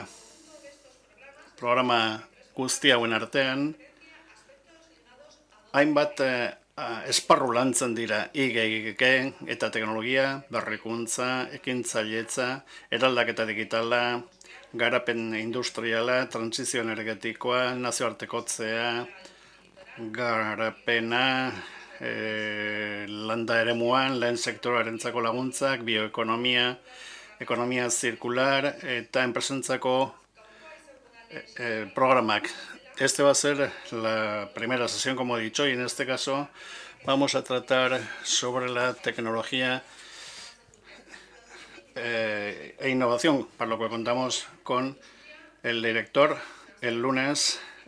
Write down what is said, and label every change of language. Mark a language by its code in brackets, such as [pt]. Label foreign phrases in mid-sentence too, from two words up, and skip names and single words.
[eu] Programa guzti hauen artean, hainbat esparru lantzen dira IGIG eta teknologia, berrikuntza, ekintzailetza, eraldaketa digitala, garapen industriala, transizio energetikoa, nazioartekotzea, garapena, landa eremuan, lehen sektorarentzako laguntzak, bioekonomia, ekonomia zirkular eta enpresentzako programak. [es] Este va a ser la primera sesión, como he dicho, y en este caso vamos a tratar sobre la tecnología e innovación, para lo que contamos con el director el lunes.